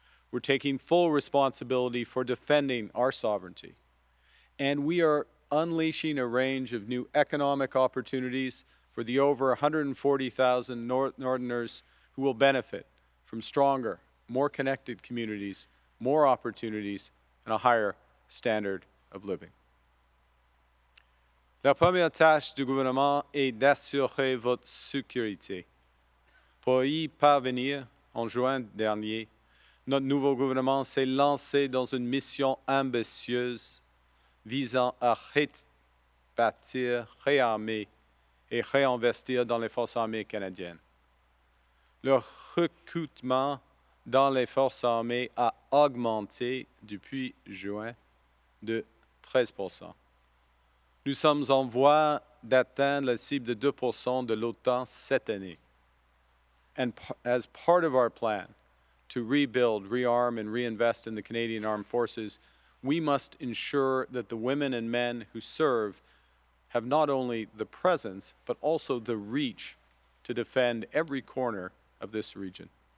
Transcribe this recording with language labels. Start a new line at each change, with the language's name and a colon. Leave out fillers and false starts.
English: We're taking full responsibility for defending our sovereignty, and we are unleashing a range of new economic opportunities for the over 140,000 Northerners who will benefit from stronger, more connected communities, more opportunities, and a higher standard of living.
French: La première tâche du gouvernement est d'assurer votre sécurité. Pour y parvenir, en juin dernier, notre nouveau gouvernement s'est lancé dans une mission ambitieuse visant à rebâtir, réarmer et réinvestir dans les forces armées canadiennes. Le recrutement dans les forces armées a augmenté depuis juin de 13%. Nous sommes en voie d'atteindre la cible de 2% de l'OTAN cette année.
English: And as part of our plan to rebuild, rearm, and reinvest in the Canadian Armed Forces, we must ensure that the women and men who serve have not only the presence, but also the reach to defend every corner of this region.